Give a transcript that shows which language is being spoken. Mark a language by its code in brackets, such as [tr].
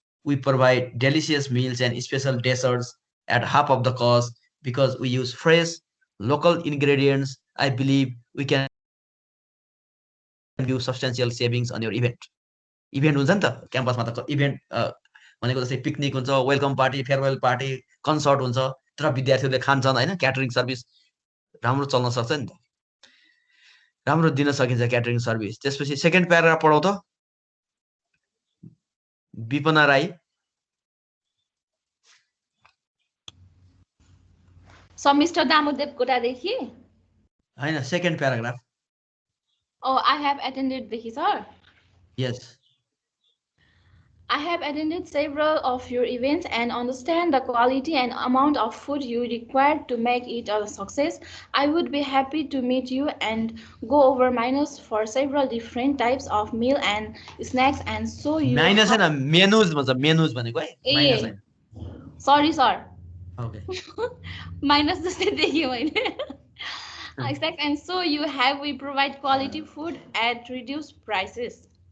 [en] We provide delicious meals and special desserts at half of the cost because we use fresh local ingredients. I believe we can do substantial savings on your event. [ne] Event हुन्छ नि त क्याम्पसमा त event भनेको जस्तै picnic हुन्छ, welcome party, farewell party, concert हुन्छ, तर विद्यार्थीहरूले खान्छन् होइन। क्याटरिङ सर्भिस राम्रो चल्न सक्छ नि त, राम्रो दिन सकिन्छ क्याटरिङ सर्भिस। त्यसपछि सेकेन्ड प्याराग्राफ पढाउ त Bipana Rai. [en] Mr. Damu Devkota- [ne] dekhi? होइन, second paragraph. [en] Oh, I have attended [ne] dekhi, [en] sir. Yes. I have attended several of your events and understand the quality and amount of food you require to make it a success. I would be happy to meet you and go over menus for several different types of meal and snacks and so you [ne] minus हैन, मेनुज भन्छ, मेनुज भनेको है, minus हैन। [en] Sorry, sir. Okay. [ne] Minus जस्तै देख्यो मैले। [en] Snacks and so we provide quality food at reduced prices.